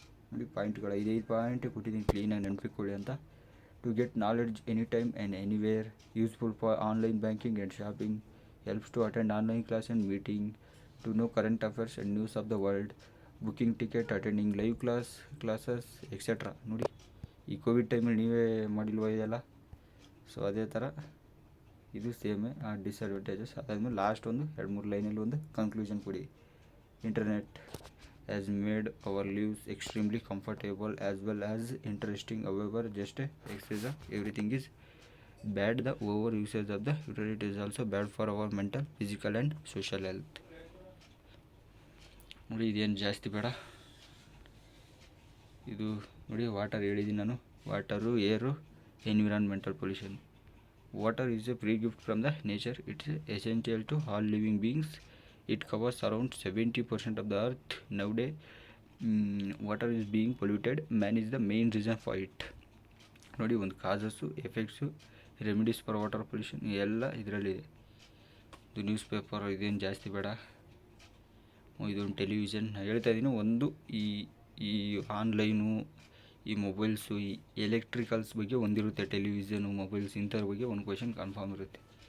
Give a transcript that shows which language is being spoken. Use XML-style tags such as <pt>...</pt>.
<kn>ನೋಡಿ ಪಾಯಿಂಟ್ಗಳು 5 ಪಾಯಿಂಟೇ ಕೊಟ್ಟಿದ್ದೀನಿ, ಕ್ಲೀನಾಗಿ ನೆನಪಿಕೊಳ್ಳಿ ಅಂತ.</kn> <en>To get knowledge any time and anywhere, useful for online banking and shopping, helps to attend online class and meeting, to know current affairs and news of the world, booking ticket, attending live classes etcetera.</en> <kn>ನೋಡಿ ಈ Covid ಟೈಮಲ್ಲಿ ನೀವೇ ಮಾಡಿಲ್ವ ಇದೆಲ್ಲ, so ಅದೇ ಥರ ಇದು ಸೇಮೇ disadvantages. ಅದಾದಮೇಲೆ last ಒಂದು 2-3 ಲೈನಲ್ಲಿ ಒಂದು ಕನ್ಕ್ಲೂಷನ್ ಕೊಡಿ.</kn> <en>Internet has made our lives extremely comfortable as well as interesting. However, just excess of everything is bad. The over usage of the internet is also bad for our mental, physical and social health.</en> <kn>ನೋಡಿ ಇದೇನು ಜಾಸ್ತಿ ಬೇಡ. ಇದು ನೋಡಿ water ಹೇಳಿದ್ದೀನಿ ನಾನು, water ಏರು environmental pollution.</kn> <en>Water is a free gift from the nature. It is essential to all living beings. It covers around 70% of the earth. Nowadays, water is being polluted. Man is the main reason for it.</en> <kn>ನೋಡಿ ಒಂದು causes, effects, remedies for water pollution ಎಲ್ಲ ಇದರಲ್ಲಿದೆ. ಇದು news paper ಇದೇನು ಜಾಸ್ತಿ ಬೇಡ. ಇದೊಂದು television ಹೇಳ್ತಾ ಇದ್ದೀನಿ. ಒಂದು ಈ ಆನ್ಲೈನು, ಈ ಮೊಬೈಲ್ಸು, ಈ ಎಲೆಕ್ಟ್ರಿಕಲ್ಸ್ ಬಗ್ಗೆ ಒಂದಿರುತ್ತೆ, ಟೆಲಿವಿಷನು, ಮೊಬೈಲ್ಸ್ ಇಂಥವ್ರ ಬಗ್ಗೆ ಒಂದು ಕ್ವೆಶನ್ ಕನ್ಫರ್ಮ್ ಇರುತ್ತೆ.</kn>